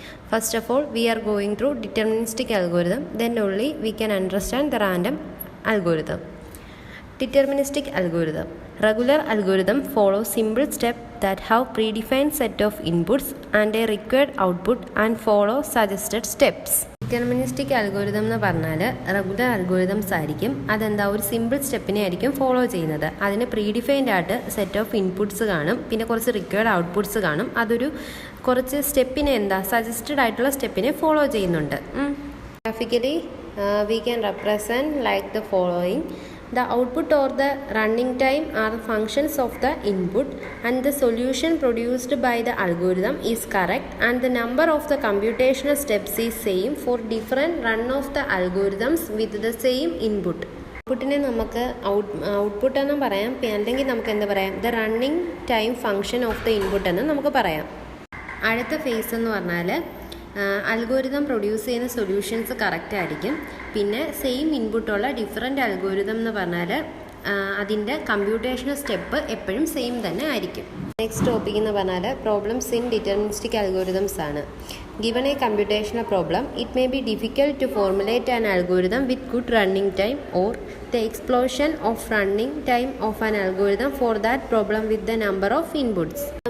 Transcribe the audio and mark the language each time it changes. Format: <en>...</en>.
<en>First of all, we are going through deterministic algorithm, then only we can understand the random algorithm. Deterministic algorithm. Regular algorithm follows simple steps that have predefined set of inputs and a required output and follow suggested steps.</en> <ml>Deterministic algorithm എന്ന് പറഞ്ഞാൽ regular algorithms ആയിരിക്കും. അതെന്താ, ഒരു simple സ്റ്റെപ്പിനെ ആയിരിക്കും follow ചെയ്യുന്നത്. അതിന് predefined ആയിട്ട് set of inputs കാണും, പിന്നെ കുറച്ച് റിക്വയർഡ് ഔട്ട്പുട്ട്സ് കാണും. അതൊരു കുറച്ച് സ്റ്റെപ്പിനെ സജസ്റ്റഡ് ആയിട്ടുള്ള സ്റ്റെപ്പിനെ ഫോളോ ചെയ്യുന്നുണ്ട്.</ml> <en>Graphically we can represent like the following. The output or the running time are functions of the input and the solution produced by the algorithm is correct and the number of the computational steps is same for different run of the algorithms with the same input.</en> <ml>ഔട്ട്പുട്ടിനെ നമുക്ക് output എന്നും പറയാം, അല്ലെങ്കിൽ നമുക്ക് എന്താ പറയാം,</ml> <en>the running time function of the input</en> <ml>എന്ന് നമുക്ക് പറയാം. അടുത്ത ഫേസ് എന്ന് പറഞ്ഞാൽ അൽഗോരിതം പ്രൊഡ്യൂസ് ചെയ്യുന്ന സൊല്യൂഷൻസ് കറക്റ്റ് ആയിരിക്കും. പിന്നെ സെയിം ഇൻപുട്ടുള്ള ഡിഫറെൻ്റ് അൽഗോരിതം എന്ന് പറഞ്ഞാൽ അതിൻ്റെ കമ്പ്യൂട്ടേഷണൽ സ്റ്റെപ്പ് എപ്പോഴും സെയിം തന്നെ ആയിരിക്കും. നെക്സ്റ്റ് ടോപ്പിക് എന്ന് പറഞ്ഞാൽ പ്രോബ്ലംസ് ഇൻ ഡിറ്റർമിനിസ്റ്റിക് അൽഗോരിതംസ് ആണ്.</ml> <en>Given a computational problem, it may be difficult to formulate an algorithm with good running time or the explosion of running time of an algorithm for that problem with the number of inputs.</en>